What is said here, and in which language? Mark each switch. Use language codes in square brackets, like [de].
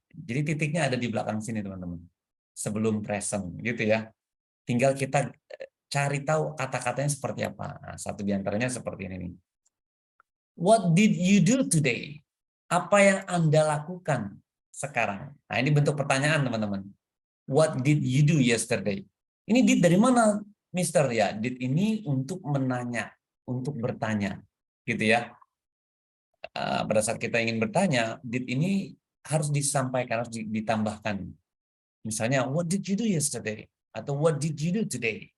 [id] Jadi titiknya ada di belakang sini teman-teman. Sebelum present gitu ya. Tinggal kita cari tahu kata-katanya seperti apa. Nah, satu di antaranya seperti ini nih. [en] What did you do today? [id] Apa yang Anda lakukan sekarang. Nah, ini bentuk pertanyaan, teman-teman. [en] What did you do yesterday? [id] Ini did dari mana, Mister? Ya, did ini untuk menanya, untuk bertanya, gitu ya. Pada saat kita ingin bertanya, did ini harus disampaikan, harus ditambahkan. [en] Misalnya, what did you do yesterday? Atau what did you do today?